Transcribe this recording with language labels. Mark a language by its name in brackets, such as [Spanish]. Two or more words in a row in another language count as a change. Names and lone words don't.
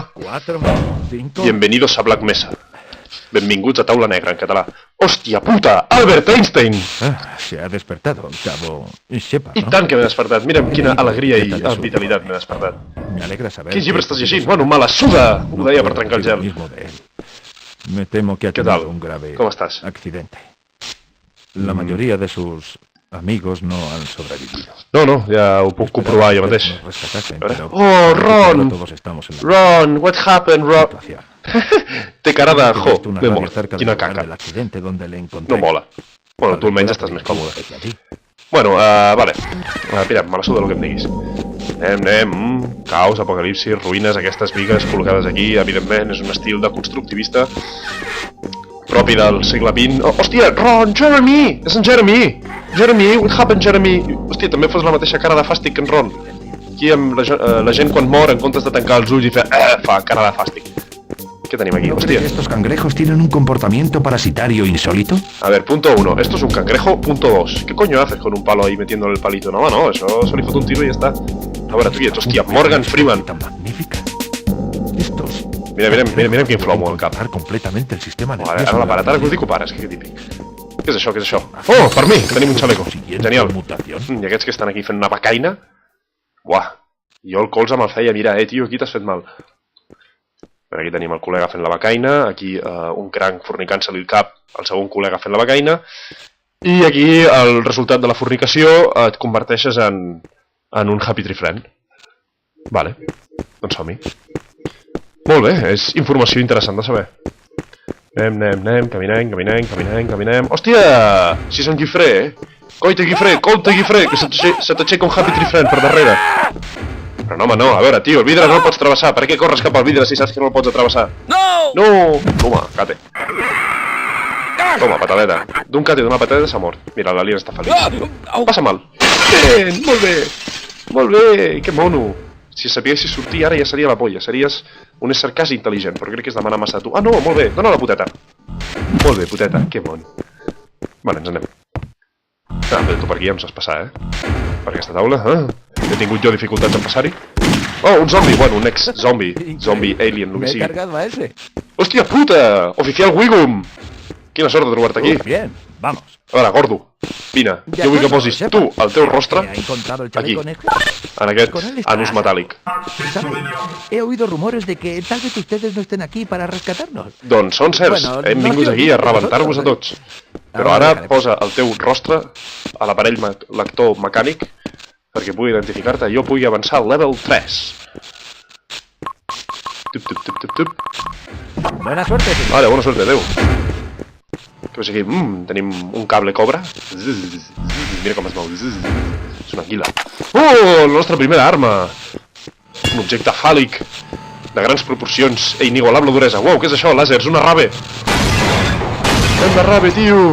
[Spanish] Bienvenidos a [Catalan] Black Mesa. Benvinguts a Taula Negra, en català. Hòstia puta! Albert Einstein! [Spanish] Se ha despertado, cabo Shepard, [Catalan] I tant que m'he despertat. Mira'm quina alegria i vitalitat m'he despertat. [Spanish] Me alegra saber. [Catalan] Quins llibres estàs llegint? [Spanish] Bueno, me la suda! [Catalan] Ho deia per trencar el gel. [Spanish] Me temo que ha tenido un grave accidente. La mayoría de sus amigos no han sobrevivido. [Catalan] No, ja ho puc comprovar jo mateix. Oh, [English] Ron! Ron, what happened, Ron? [Catalan] Té cara de de mort. Quina caca. No mola. Bueno, tu almenys estàs més còmode. [Spanish] Bueno, vale. [Catalan] Mira, me la suda el que em diguis. Anem. Caos, apocalipsis, ruïnes, aquestes bigues col·locades aquí, evidentment, és un estil de constructivista propi del segle XX. Hòstia, Ron, Jeremy! És en Jeremy! Jeremy, what happened, Jeremy? Hòstia, també fos la mateixa cara de fàstic que en Ron. Aquí la gent quan mor, en comptes de tancar els ulls i fer fa cara de fàstic. [Spanish] ¿Qué tenemos aquí? Hostia. ¿Estos cangrejos tienen un comportamiento parasitario insólito? A ver, punto 1. Esto es un cangrejo. Punto 2. ¿Qué coño haces con un palo ahí metiéndole el palito? No, eso le foto un tiro y ya está. A ver, tú quieres, hostia, Morgan Freeman. Tan magnífica. Estos... [Catalan] Mira quin flow amb el cap. [Spanish] Completamente el sistema nervioso. [Catalan] Ara l'aparat, ara que us dic ho pares, que típic. Què és això, Oh, per mi, tenim un xaleco. Genial. I aquests que estan aquí fent una becaina. Buah, jo el colze me'l feia mirar, tio, aquí t'has fet mal. Per aquí tenim el col·lega fent la becaina, aquí un cranc fornicant-se-li el cap al segon col·lega fent la becaina, i aquí el resultat de la fornicació et converteixes en un [English] happy tree friend. [Catalan] Vale, doncs som-hi. Molt bé, és informació interessant de saber. Anem, caminem. Hòstia! Si és en Guifré, Coite Guifré, que se t'aixeca un [English] happy tree friend [Catalan] per darrere. Però no, home, no, a veure, tio, el vidre no el pots travessar. Per què corres cap al vidre si saps que no el pots travessar? [Spanish] No! Toma, cate. Toma, patadeta. [Catalan] D'un cate d'una patadeta s'ha mort. Mira, l'alien està feliç. Passa mal. Bé, molt bé, que mono. Si sapiguessis sortir ara ja seria la polla. Series un ésser quasi intel·ligent, però crec que és demanar massa a tu. No, molt bé, dona la puteta. Molt bé, puteta, que mon. Vale, ens anem. Però tu per aquí ja em saps passar, Per aquesta taula, He tingut jo dificultats en passar-hi. Oh, un zombi, bueno, un ex-zombi. Zombi, alien, el que sigui. Hòstia puta! Oficial Wiggum! Quina sort de trobar-te aquí. [Spanish] Bien, vamos. [Catalan] A veure, gordo, vine. Jo vull que posis tu el teu rostre aquí, en aquest anus metàl·lic. [Spanish] He oído rumores de que tal vez ustedes no estén aquí para rescatarnos. [Catalan] Doncs són certs, hem vingut aquí a rebentar-vos a tots. Però ara posa el teu rostre a l'aparell lector mecànic perquè pugui identificar-te i jo pugui avançar al level 3. Tup. [Spanish] Buena suerte. [Catalan] Vale, bona suerte, adeu. Què veig aquí? Tenim un cable cobra. Mira com es mou. És una anguila. Oh, la nostra primera arma. Un objecte fàl·lic de grans proporcions e inigualable duresa. Uau, què és això? Làsers, una rave. Hem de rave, tio.